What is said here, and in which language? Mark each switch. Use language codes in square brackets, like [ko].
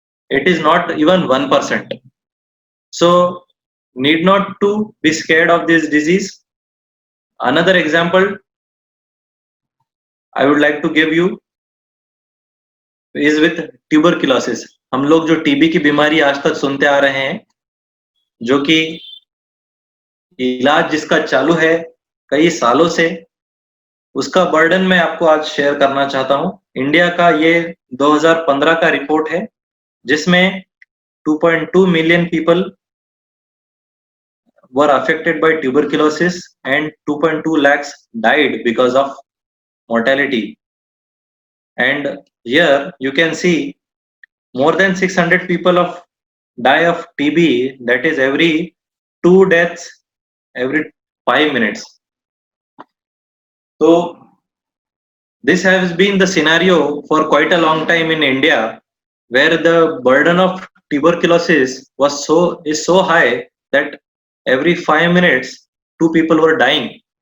[en] It is not even 1%. So need not to be scared of this disease. Another example I would like to give you is with tuberculosis. [hi] हम लोग जो TB की बीमारी आज तक सुनते आ रहे हैं, जो कि इलाज जिसका चालू है कई सालों से, उसका बर्डन मैं आपको आज शेयर करना चाहता हूं। इंडिया का ये 2015 का रिपोर्ट है, जिसमें [en] 2.2 million people were affected by tuberculosis and 2.2 lakhs died because of mortality. And here you can see more than 600 people die of TB. That is every 2 deaths every 5 minutes. So this has been the scenario for quite a long time in India, where the burden of tuberculosis is so high that every 5 minutes 2 people were dying.